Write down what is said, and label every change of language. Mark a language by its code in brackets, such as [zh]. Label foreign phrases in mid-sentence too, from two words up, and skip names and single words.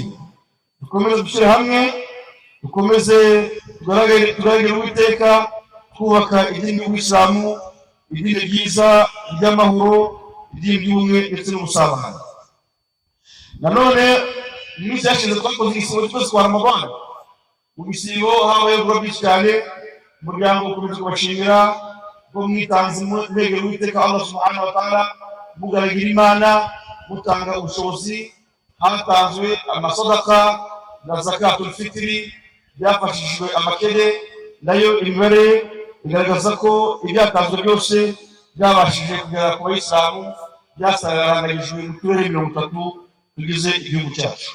[rw] Dukomeze gushyira hamwe, dukomeze tugaragire Uwiteka, twubaka idini y'Ubuyisilamu, idini ryiza ry'amahoro, idini ry'ubumwe ndetse n'ubusabane. Nanone mu minsi yashize twakoze igisibo cyose kwa Ramadhan. Mu gisibo habaye ibikorwa byinshi cyane, umuryango ukomeje kubashimira ko mwitanze mwegera Uwiteka [ar] الله سبحانه وتعالى, [rw] mugaragira Imana, mutanga ubushobozi. Hatanzwe amasadaka na [ar] زكاة الفطر, [rw] byafashishijwe amakede, nayo imibare igaragaza ko ibyatanzwe byose byabashije kugera ku Bayisilamu, byasaranganyijwe mu turere 30 tugize igihugu cyacu.